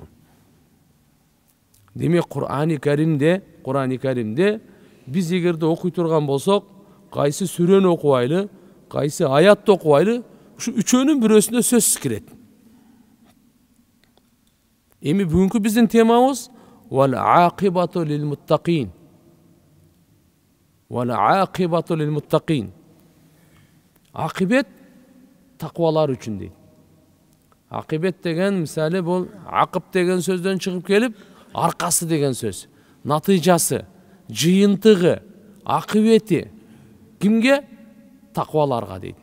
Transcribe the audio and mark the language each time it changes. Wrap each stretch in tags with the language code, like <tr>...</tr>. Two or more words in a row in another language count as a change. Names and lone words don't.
<ky>Демек Кур'ани Каримде биз эгерде окуй турган болсок, кайсы сүрөнү окубайлы, кайсы аятты окубайлы, ушу үчөөнүн бирөөсүнө сөзсүз кирет. Эми бүгүнкү биздин темабыз</ky> <ar>والعاقبة للمتقين. والعاقبة للمتقين.</ar> <ky>Акибет таквалар үчүн дейт. Акибет деген мисалы бул акып деген сөздөн чыгып келип, аркасы деген сөз. Натыйжасы, жыйынтыгы, акыбети кимге? Такваларга дейт.</ky>